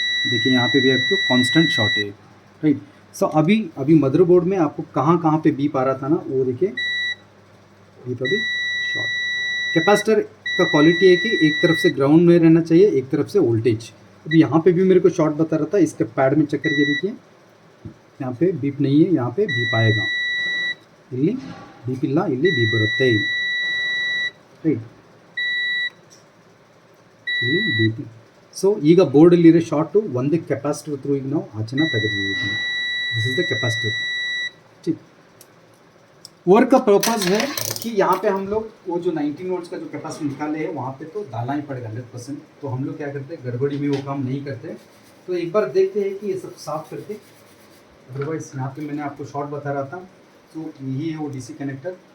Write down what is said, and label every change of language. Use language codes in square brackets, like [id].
[hi] देखिए यहाँ पे भी आपको कांस्टेंट शॉर्ट है, राइट। सो अभी अभी मदरबोर्ड में आपको कहाँ कहाँ पे बीप आ रहा था ना, वो देखिए बीप अभी शॉर्ट। कैपेसिटर का क्वालिटी है कि एक तरफ से ग्राउंड में रहना चाहिए, एक तरफ से वोल्टेज। अभी यहाँ पे भी मेरे को शॉर्ट बता रहा था, इसके पैड में चेक करके देखिए, यहाँ पे बीप नहीं है, यहाँ पे बीप आएगा। [kn] ಇಲ್ಲಿ ಬೀಪ್ ಇಲ್ಲ, ಇಲ್ಲಿ ಬೀಪ್ ಬರುತ್ತೆ, ರೈಟ್, ಇಲ್ಲಿ ಬೀಪ್. ಸೊ ಈಗ ಬೋರ್ಡಲ್ಲಿರೋ ಶಾರ್ಟು ಒಂದೇ ಕೆಪಾಸಿಟರ್ ಥ್ರೂ ಈಗ ನಾವು ಆಚೆನ ತೆಗೆದುಬಿಡ್ತೀವಿ. [en] This is the capacitor, ठीक। [hi] वर्क का पर्पज है कि यहाँ पे हम लोग वो जो 19 वोल्ट्स का जो कैपेसिटर निकाले हैं वहाँ पे तो डालना ही पड़ेगा 100%। तो हम लोग क्या करते हैं, गड़बड़ी में वो काम नहीं करते। तो एक बार देखते हैं कि ये सब साफ करके, अदरवाइज यहाँ पे मैंने आपको शॉर्ट बता रहा था, तो यही है वो डीसी कनेक्टर।